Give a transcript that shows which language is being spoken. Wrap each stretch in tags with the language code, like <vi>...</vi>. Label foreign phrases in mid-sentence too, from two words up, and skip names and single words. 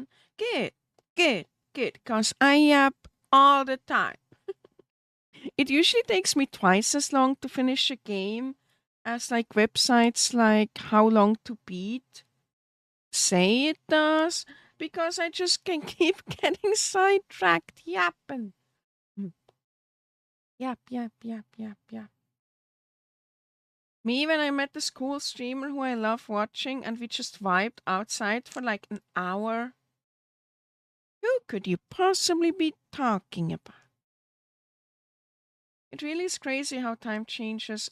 <en>Good, good, good, because I yap all the time. It usually takes me twice as long to finish a game as like websites like How Long to Beat say it does, because I just can keep getting sidetracked yapping. Mm. Yap, yap, yap, yap, yap. Me, when I met this cool streamer who I love watching, and we just vibed outside for like an hour. Who could you possibly be talking about? It really is crazy how time changes.</en>